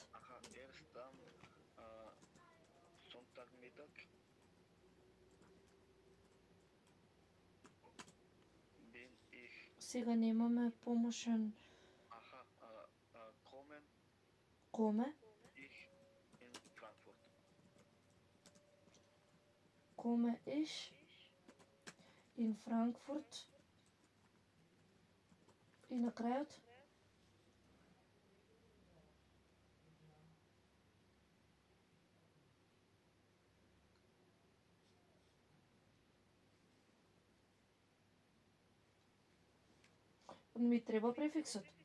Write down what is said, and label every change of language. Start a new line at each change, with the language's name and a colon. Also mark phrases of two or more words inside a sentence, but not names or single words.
German: erst am Sonntagmittag bin ich,
Macedonian: Сега немаме помошен
German: kommen
Macedonian: коме.
German: ich in Frankfurt. Komme ich in Frankfurt.
Macedonian: И на крајот? Ми треба префиксот.